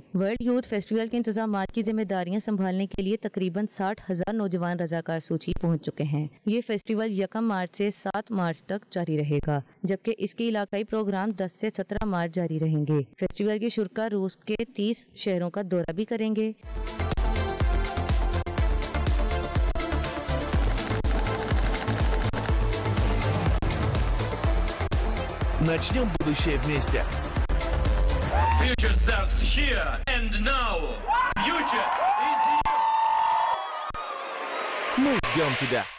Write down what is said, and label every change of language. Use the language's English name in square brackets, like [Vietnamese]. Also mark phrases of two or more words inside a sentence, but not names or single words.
[Urdu] ورلڈ یوتھ فیسٹیول کے انتظامات کی ذمہ داریاں سنبھالنے کے لیے تقریباً 60,000 نوجوان رضاکار سوچی پہنچ چکے ہیں. یہ فیسٹیول 1 مارچ سے 7 مارچ تک جاری رہے گا، جبکہ اس کے علاقائی پروگرام 10 سے 17 مارچ جاری رہیں گے. فیسٹیول کے شرکا روس کے 30 شہروں کا دورہ بھی کریں گے. [Russian] Начнем будущее вместе. [English] Future starts here and now. Future is here. [Russian] Мы ждем тебя.